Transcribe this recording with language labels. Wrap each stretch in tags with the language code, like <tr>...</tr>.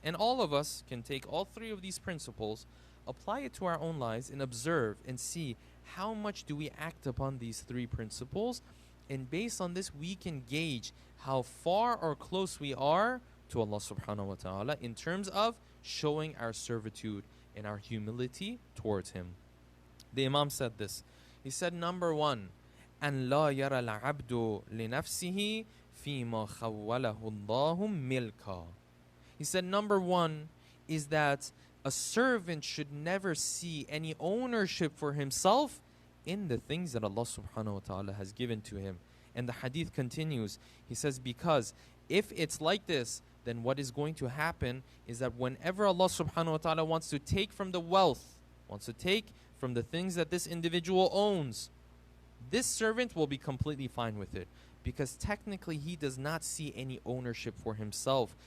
<en>And all of us can take all 3 of these principles, apply it to our own lives, and observe and see how much do we act upon these 3 principles. And based on this, we can gauge how far or close we are to Allah subhanahu wa ta'ala in terms of showing our servitude and our humility towards Him. The Imam said this. He said, number 1,</en> <ar>أن لا يرى العبد لنفسه فيما خوله الله ملكا.</ar> <en>He said, number 1 is that a servant should never see any ownership for himself in the things that Allah subhanahu wa ta'ala has given to him. And the hadith continues. He says, because if it's like this, then what is going to happen is that whenever Allah subhanahu wa ta'ala wants to take from the wealth, wants to take from the things that this individual owns, this servant will be completely fine with it, because technically he does not see any ownership for himself.</en>